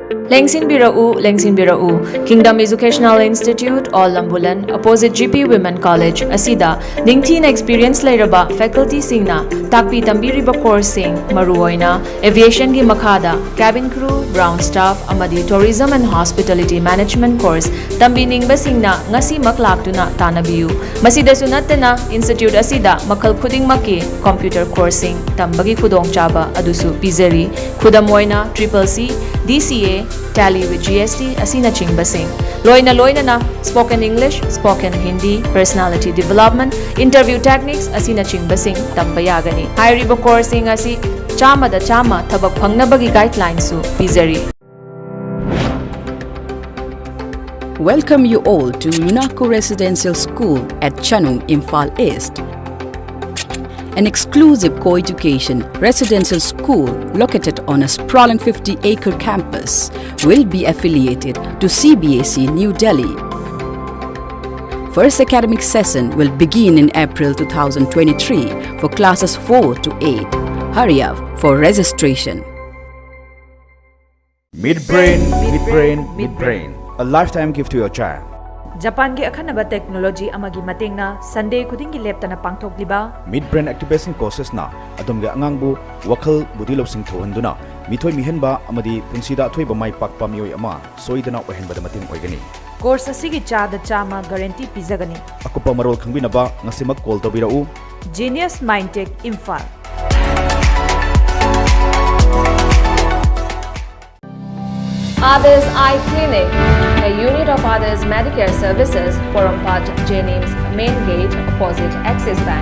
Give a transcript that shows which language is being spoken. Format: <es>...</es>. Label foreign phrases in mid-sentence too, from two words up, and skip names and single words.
<mni>Lengsinbirau, Kingdom Educational Institute, All Lambulan, opposite GP Women College, Asida, Ningthin</mni> <en>experience lairaba faculty</en> <mni>singna, takpi tambiriba course sing, maruoina, aviation gi makhada,</mni> <en>cabin crew, ground staff,</en> <mni>amadi</mni> <en>tourism and hospitality management course,</en> <mni>tambi ningba singna, ngasi maklaktuna tanabiyu. Masida sunatana, Institute Asida, makal khuding maki,</mni> <en>computer coursing,</en> <mni>tambagi khudong chaba, adusu pizeri, khudamoina, CCC, DCA,</mni> <en>Tally with GST,</en> <mni>asina chingbasing. Loina na,</mni> <en>spoken English, spoken Hindi, personality development, interview techniques,</en> <mni>asina chingbasing, tambayagani. Hairibo coursing asi, chama thabak phangnabagi guidelines su pizeri.</mni> <en>Welcome you all to Lunaco Residential School at Chanung, Imphal East. An exclusive co-education residential school located on a sprawling 50-acre campus will be affiliated to CBSE New Delhi. First academic session will begin in April 2023 for classes 4 to 8. Hurry up for registration. Midbrain. A lifetime gift to your child.</en> <mni>Japan gi akhanaba technology amagi matengna Sunday khudingi leptana pangthokliba</mni> <en>Midbrain activation courses</en> <mni>na adumge angangbu wakhal budilo sing thohanduna mithoi mihenba amadi punsida thoiba mai pakpa mioi ama soidana ohenba da mating oigani. Course asigi chada chama guarantee pizagani. Akupa marol khangbinaba ngasimak call tobirau</mni> <en>Genius Mindtech Imphal. Others Eye Clinic, a unit of Others Medicare Services, Porompat Jennings Main Gate, opposite Axis Bank.</en>